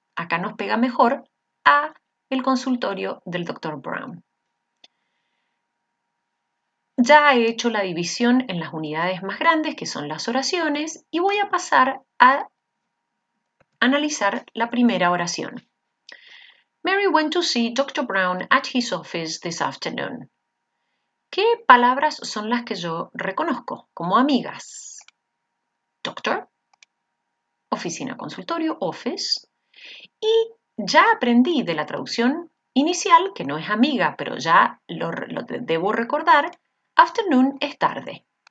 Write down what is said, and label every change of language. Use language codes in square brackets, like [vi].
[es] Acá nos pega mejor a el consultorio del Dr. Brown. Ya he hecho la división en las unidades más grandes, que son las oraciones, y voy a pasar a analizar la primera oración. [en] Mary went to see Dr. Brown at his office this afternoon. [es] ¿Qué palabras son las que yo reconozco como amigas? Doctor, oficina, consultorio, office. Y ya aprendí de la traducción inicial, que no es amiga, pero ya lo debo recordar, afternoon es tarde.